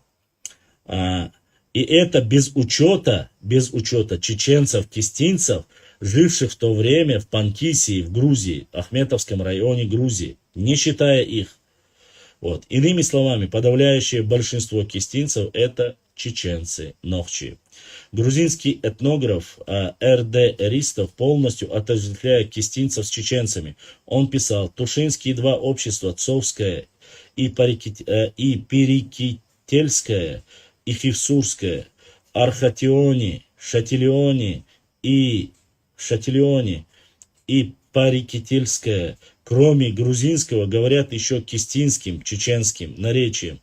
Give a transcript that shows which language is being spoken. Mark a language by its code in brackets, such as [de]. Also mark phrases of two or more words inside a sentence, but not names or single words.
[ru] И это без учета чеченцев-кистинцев, живших в то время в Панкисии, в Грузии, Ахметовском районе Грузии, не считая их. Вот. Иными словами, подавляющее большинство кистинцев это чеченцы, нохчи. Грузинский этнограф Р.Д. Эристов полностью отождествляет кистинцев с чеченцами. Он писал: Тушинские два общества, Цовское и Перекительское, и Фивсурское, Архатиони, Шатилиони и Парикетельское, кроме грузинского, говорят еще кистинским, чеченским наречием.